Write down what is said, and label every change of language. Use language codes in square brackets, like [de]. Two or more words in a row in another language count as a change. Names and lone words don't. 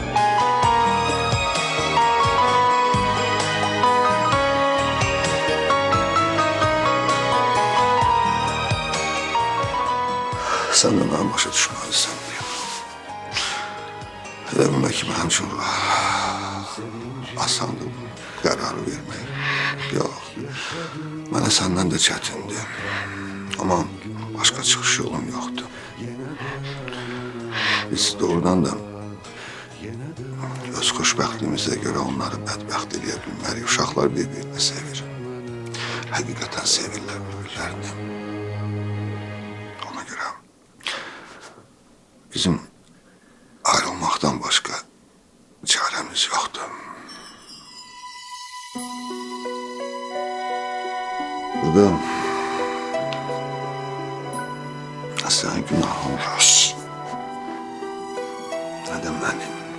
[tr] Sen de bana başa düşmelisin. Demek ki benim için asandı bu kararı vermeyi. Yok, bana senden de çetindi. Ama başka çıkış yolum yoktu. [az] Biz doğrudan da öz xoşbəxtliyimizə görə onları bədbəxt eləyə bilmərik. Uşaqlar bir-birini sevir. Həqiqətən sevirlər bir-birlərini. [tr] Ona görə bizim ayrılmaktan başka çaremiz yoktu. Bu da sen günahın var. Ne de benim.